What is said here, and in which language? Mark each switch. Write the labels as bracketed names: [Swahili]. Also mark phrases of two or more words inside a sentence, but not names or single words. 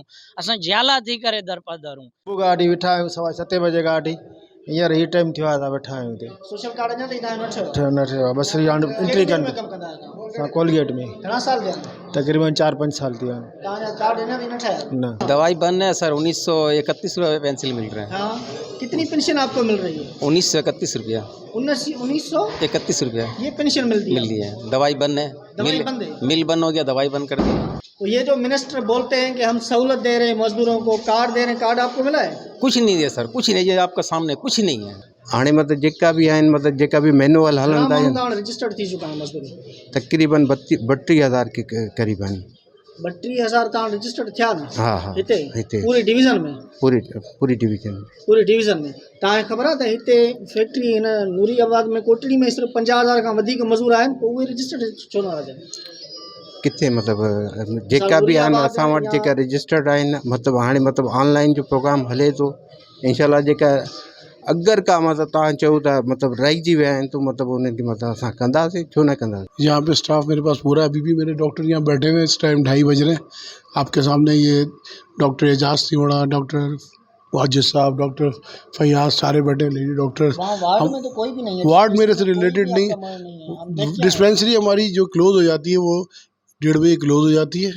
[Sindhi] असां जियाला थी करे दर पदरूं। गाड़ी वेठा आहियूं 7:15 बजे गाड़ी हींअर ही टाइम थियो आहे, वेठा आहियूं हिते। सोशल कार्ड अञा ताईं तव्हां न थियो आहे, बस हाणे एंट्री कनि। कमु कंदा आहियो? असां कोलगेट में। घणा साल थिया आहिनि? तकरीबन 4-5 साल थी विया आहिनि। तव्हांजा कार्ड अञा ताईं न ठहिया? न। [Urdu] دوائی بند ہے سر، 1931 روپے پینسل مل رہا ہے. ہاں، کتنی پنشن آپکو مل رہی ہے? 1931 روپیہ. 1931 रुपया یہ پنشن ملتی ہے? مل رہی ہے۔ دوائی بند ہے, دوائی بند ہے? مل بند ہو گیا، دوائی بند کر دی. تو یہ جو منسٹر بولتے ہیں کہ ہم سہولت دے رہے ہیں مزدوروں کو، کارڈ دے رہے ہیں، کارڈ آپکو ملا ہے? کچھ نہیں ہے سر، کچھ نہیں ہے، آپکا سامنے کچھ نہیں ہے. [Sindhi] हाणे मतलब जेका भी आहिनि, मतलब जेका भी मैनुअल हलंदा आहिनि, [Urdu] رجسٹرڈ تھی چکا ہے مزدور [Sindhi] तकरीबन 32,000 के करीब आहिनि। 32,000 तव्हां रजिस्टर्ड थिया न? हाँ हिते पूरी डिवीज़न में? पूरी डिवीज़न में। तव्हांखे ख़बर आहे त हिते फैक्ट्री हिन नूरियाबाद में कोटड़ी में सिर्फ़ु 50,000 खां वधीक मज़दूर आहिनि, पोइ उहे रजिस्टर्ड छो न हुजनि? किथे मतलब जेका भी आहिनि असां वटि जेका रजिस्टर्ड आहिनि, मतलब हाणे मतलब ऑनलाइन जो प्रोग्राम हले थो। इंशाल्लाह जेका अगर का मतलब तव्हां चओ था मतलब रहिजी विया आहिनि, तो मतलब उनकी मतलब असां कंदासीं, छो न कंदासीं। [Urdu] یہاں پہ سٹاف میرے پاس پورا، ابھی بھی میرے ڈاکٹر یہاں بیٹھے ہوئے، اس ٹائم 2:30 بج رہے ہیں. آپکے سامنے یہ ڈاکٹر اعجاز تیواڑہ، ڈاکٹر واجد صاحب، ڈاکٹر فیاض، سارے بیٹھے [English] lady doctor. [Urdu] وارڈ میں تو کوئی بھی نہیں ہے? وارڈ میرے سے ریلیٹڈ نہیں۔ ڈسپنسری ہماری جو کلوز ہو جاتی ہے وہ 1:30 بجے کلوز ہو جاتی ہے.